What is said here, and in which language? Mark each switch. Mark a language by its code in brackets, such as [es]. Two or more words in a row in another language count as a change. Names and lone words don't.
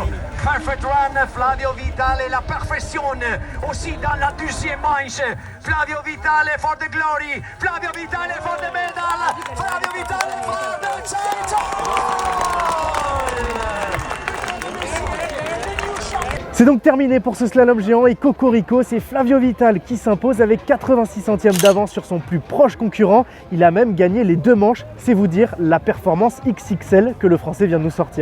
[en] Perfect run, Flavio Vitale, [it] la perfezione. [fr] Aussi dans la deuxième manche. [en] Flavio Vitale for the glory. Flavio Vitale for the medal. Flavio Vitale for the title. [fr] C'est donc terminé pour ce slalom géant et cocorico, c'est Flavio Vitale qui s'impose avec 86 centièmes d'avance sur son plus proche concurrent. Il a même gagné les 2 manches, c'est vous dire la performance XXL que le Français vient de nous sortir.